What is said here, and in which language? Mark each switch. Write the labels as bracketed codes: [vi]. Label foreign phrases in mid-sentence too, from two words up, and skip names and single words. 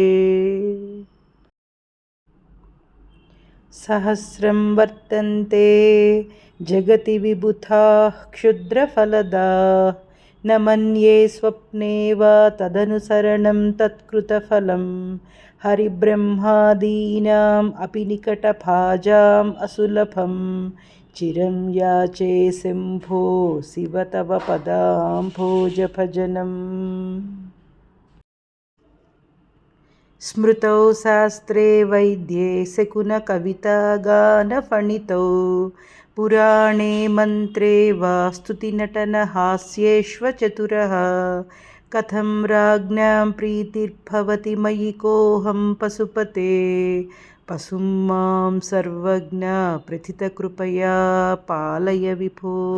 [sa] సహస్రం వర్తంతే జగతి విబుధాః క్షుద్రఫలదాః న మన్యే స్వప్నే వా తదనుసరణం తత్కృతఫలం హరిబ్రహ్మాదీనాం అపి నికటభాజాం అసులభం చిరం యాచే శంభో శివ తవ పదాంభోజభజనం స్మృతౌ శాస్త్రే వైద్యే శకున కవితాగానఫణితౌ पुराणे मन्त्रे वा स्तुतिनटनहास्येष्व चतुरः कथं राज्ञां प्रीतिर्भवति मयि कोऽहं पशुपते पशुं मां सर्वज्ञ प्रथितकृपया पालय विभो।